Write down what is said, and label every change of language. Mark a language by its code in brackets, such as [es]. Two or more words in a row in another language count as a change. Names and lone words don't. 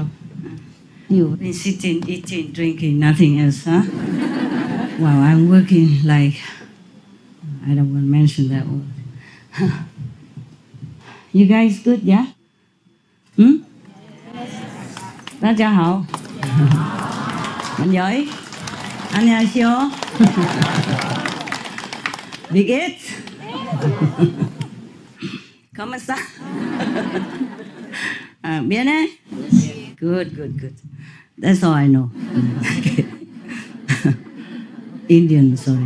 [en] You've been sitting, eating, drinking, nothing else, huh? Wow, I'm working like, I don't want to mention that word. You guys good, yeah? Hmm? [zh] 大家好. [vi] Bạn giỏi? [ko] 안녕하세요. [de] Wie geht's? [es] ¿Cómo está? ¿Viene? [en] Good, good, good. That's all I know. Indian, sorry.